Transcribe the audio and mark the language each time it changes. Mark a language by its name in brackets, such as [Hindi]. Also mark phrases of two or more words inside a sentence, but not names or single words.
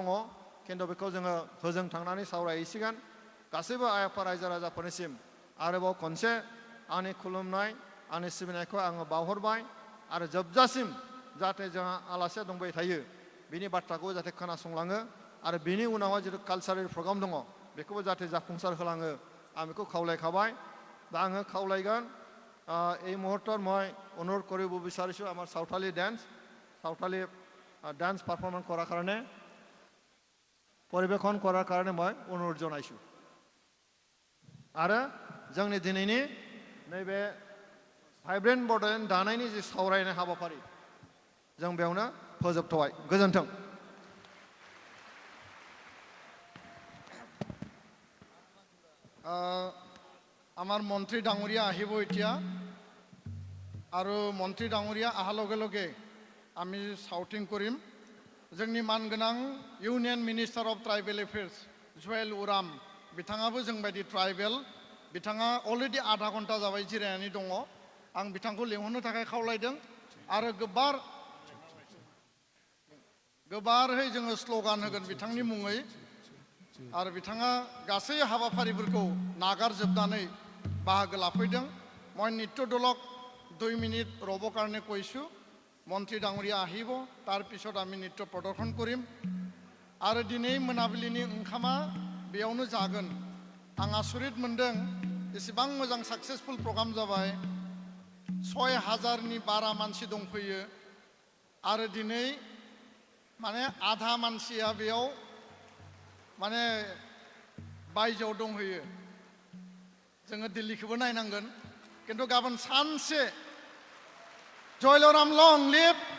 [Bodo] खिन्थु बेखौ जोङो होजों थांनानै सावरायहैसिगोन गासैबो आइ आफा रायजो राजाफोरनिसिम आरोबाव खनसे आंनि खुलुमनाय आंनि सिबिनायखौ आङो बावहरबाय आरो जोबजासिम जाहाथे जोंहा आलासिया दंबाय थायो बिनि बाथ्राखौ जाहाथे खोनासंलाङो आरो बिनि उनावहाय जितु कालचारेल प्रग्राम दङ बेखौबो जाहाथे जाफुंसार होलाङो आं बेखौ खावलायखाबाय दा आङो खावलायगोन [Assamese] এই মুহূৰ্তত মই অনুৰোধ কৰিব বিচাৰিছোঁ আমাৰ সাঁওতালি [English] dance performance [Assamese] কৰাৰ কাৰণে পৰিৱেশন কৰাৰ কাৰণে মই অনুৰোধ জনাইছোঁ [Bodo] आरो जोंनि दिनैनि नैबे भाइब्रेन्ट बड'लेण्ड दानायनि जि सावरायनाय हाबाफारि जों बेयावनो फोजोबथ'बाय गोजोन्थों [Assamese] আমাৰ মন্ত্ৰী ডাঙৰীয়া আহিব এতিয়া আৰু মন্ত্ৰী ডাঙৰীয়া অহাৰ লগে লগে আমি সাউটিং কৰিম [Bodo] जोंनि मानगोनां [English] Union Minister of Tribal Affairs [Bodo] जुवेल उराम बिथाङाबो जोंबायदि ट्राइबेल बिथाङा अलरेडि [Hindi] आधा घन्टा [Bodo] जाबाय जिरायनानै दङ आं बिथांखौ लेंहरनो थाखाय खावलायदों आरो गोबारै जोङो स्ल'गान होगोन बिथांनि मुङै आरो बिथाङा गासै हाबाफारिफोरखौ नागारजोबनानै बाहागो लाफैदों [Assamese] মই নৃত্য দলক 2 মিনিট ৰ'ব কাৰণে কৈছোঁ মন্ত্ৰী ডাঙৰীয়া আহিব তাৰ পিছত আমি নৃত্য প্ৰদৰ্শন কৰিম [Bodo] आरो दिनै मोनाबिलिनि ओंखामा बेयावनो जागोन आं आसरित मोनदों एसेबां मोजां [English] successful program [Bodo] जाबाय 6000नि बारा मानसि दंफैयो आरो दिनै माने आधा मानसिया बेयाव माने बायजोआव दंहैयो जोङो दिल्लीखौबो नायनांगोन किन्तु गाबोन सानसे जयलराम [English] long live